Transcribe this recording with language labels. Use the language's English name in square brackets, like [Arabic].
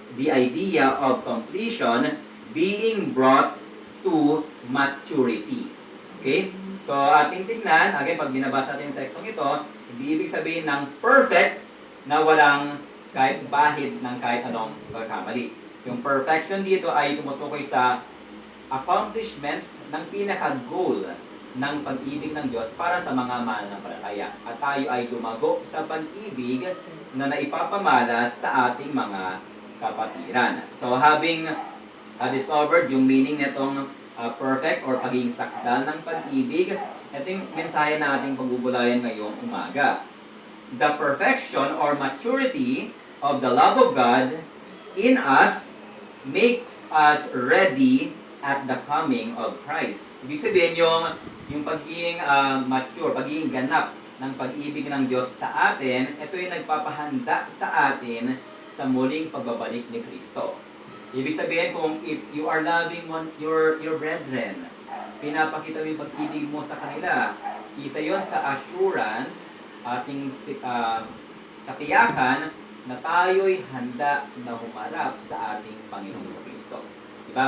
[English] the idea of completion being brought to maturity. Okay? [Filipino] So, ating tignan, again, pag binabasa natin yung tekstong ito, hindi ibig sabihin ng perfect na walang kahit bahid ng kahit anong pagkamali. Yung perfection dito ay tumutukoy sa accomplishment ng pinaka-goal ng pag-ibig ng Diyos para sa mga mananampalataya. At tayo ay dumago sa pag-ibig na naipapamala sa ating mga kapatiran. [English] So, having discovered [Filipino] yung meaning nitong perfect or pagiging sakdal ng pag-ibig, ito yung mensahe na ating pagbubulayan ngayong umaga. [English] The perfection or maturity of the love of God in us makes us ready at the coming of Christ. [Filipino] Ibig sabihin yung pagiging mature, pagiging ganap ng pag-ibig ng Diyos sa atin, ito yung nagpapahanda sa atin sa muling pagbabalik ni Kristo. Ibig sabihin kung [English] if you are loving your brethren, [Filipino] pinapakita mo yung pag-ibig mo sa kanila, isa yon sa assurance, ating katiyakan na tayo'y handa na humarap sa ating Panginoon sa Kristo. Diba?